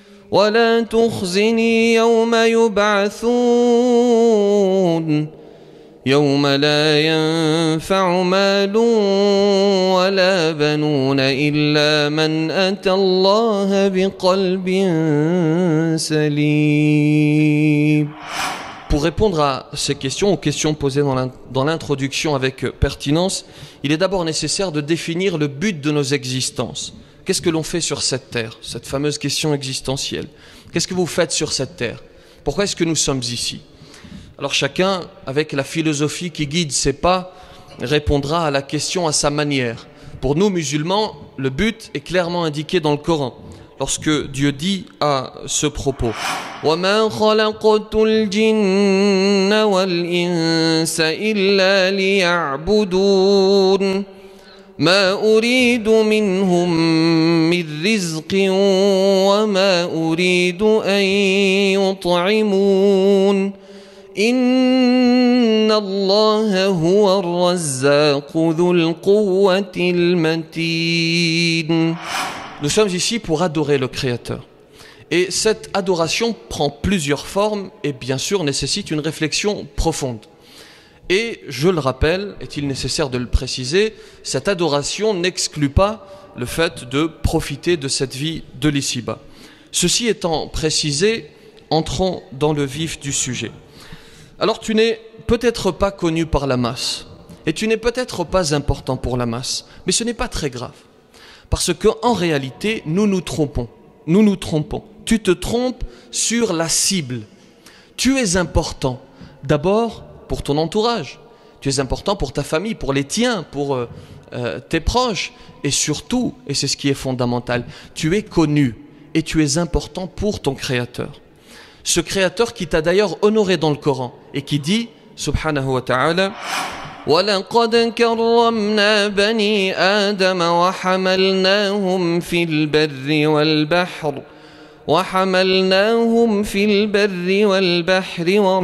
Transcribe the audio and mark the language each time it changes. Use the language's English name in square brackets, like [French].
[Arabic] ولا تخزني يوم يبعثون يوم لا ينفع مال ولا بنون إلا من أتى الله بقلب سليم. [French] Pour répondre à ces questions, aux questions posées dans l'introduction avec pertinence, il est d'abord nécessaire de définir le but de nos existences. Qu'est-ce que l'on fait sur cette terre? Cette fameuse question existentielle. Qu'est-ce que vous faites sur cette terre? Pourquoi est-ce que nous sommes ici? Alors chacun, avec la philosophie qui guide ses pas, répondra à la question à sa manière. Pour nous musulmans, le but est clairement indiqué dans le Coran. Lorsque Dieu dit à ce propos, [Arabic] وَمَا خَلَقْتُ الْجِنَّ وَالْإِنسَ إِلَّا لِيَعْبُدُونَ مَا أُرِيدُ مِنْهُمْ مِنْ رِزْقٍ وَمَا أُرِيدُ أَنْ يُطْعِمُونَ إِنَّ اللَّهَ هُوَ الرَّزَّاقُ ذُو الْقُوَّةِ الْمَتِينُ. [French] Nous sommes ici pour adorer le Créateur. Et cette adoration prend plusieurs formes et bien sûr nécessite une réflexion profonde. Et je le rappelle, est-il nécessaire de le préciser, cette adoration n'exclut pas le fait de profiter de cette vie de l'ici-bas. Ceci étant précisé, entrons dans le vif du sujet. Alors tu n'es peut-être pas connu par la masse, et tu n'es peut-être pas important pour la masse, mais ce n'est pas très grave. Parce qu'en réalité, nous nous trompons. Nous nous trompons. Tu te trompes sur la cible. Tu es important, d'abord pour ton entourage. Tu es important pour ta famille, pour les tiens, pour tes proches. Et surtout, et c'est ce qui est fondamental, tu es connu et tu es important pour ton Créateur. Ce Créateur qui t'a d'ailleurs honoré dans le Coran et qui dit, subhanahu wa ta'ala, [Arabic] وَلَقَدْ كَرَّمْنَا بَنِي آدَمَ وَحَمَلْنَاهُمْ فِي الْبَرِّ وَالْبَحْرِ